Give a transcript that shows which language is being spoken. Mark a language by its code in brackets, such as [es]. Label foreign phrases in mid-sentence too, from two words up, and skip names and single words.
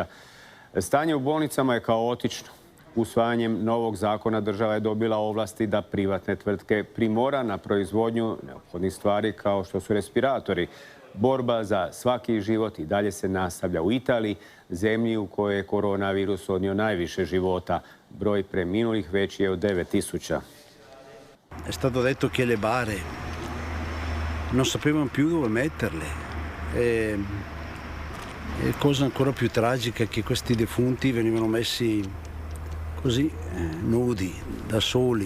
[hr] Stanje u bolnicama je kaotično. Usvajanjem novog zakona država je dobila ovlasti da privatne tvrtke primora na proizvodnju neophodnih stvari kao što su respiratori. Borba za svaki život i dalje se nastavlja u Italiji, zemlji u kojoj je koronavirus odnio najviše života. Broj preminulih veći je od 9.000. [it] È stato detto che le bare non sapevano più dove metterle. E cosa ancora più tragica è che questi defunti venivano messi così, nudi, da soli.